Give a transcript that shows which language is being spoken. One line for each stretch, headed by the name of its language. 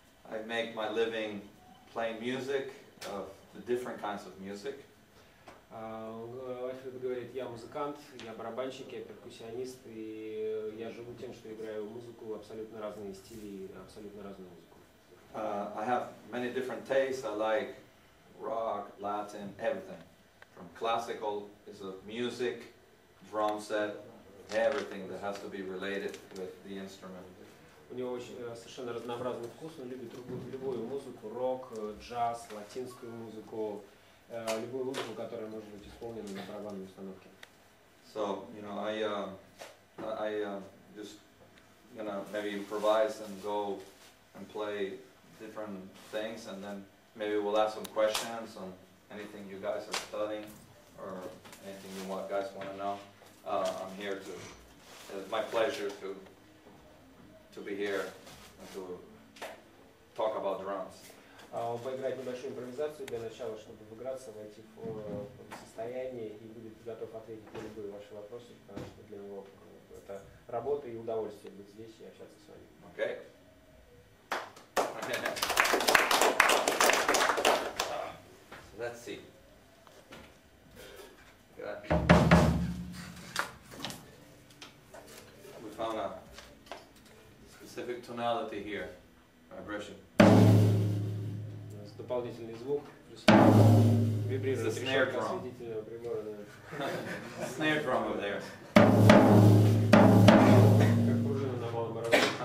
English: I make my living playing music, of the different kinds of music.
Russian: Walfredo говорит, я музыкант, я барабанщик, я перкуссионист, и я живу тем, что играю музыку, абсолютно разные стили, абсолютно разную музыку.
English: I have many different tastes. I like rock, Latin, everything. From classical is a music, drum set, everything that has to be related with the instrument.
Russian: У него очень совершенно разнообразный вкус, он любит любую музыку, рок, джаз, латинскую музыку, любую музыку, которая может быть исполнена на барабанной установке.
English: So, you know, I just, you know, maybe improvise and go and play different things, and then maybe we'll ask some questions on anything you guys are studying or anything you guys want to know. I'm here to, it's my pleasure to be here and to talk about drums.
Russian: Поиграть небольшую импровизацию для начала, чтобы выиграться, войти в состояние и будет готов ответить на любые ваши вопросы, потому что для него это работа и удовольствие быть здесь и общаться с вами.
English: Okay. So let's see. We found a specific tonality here, vibration.
Russian: Дополнительный звук, вибрирует решетка осветительного прибора.
English: Snare drum over there.
Russian: Как пружина на малом барабане.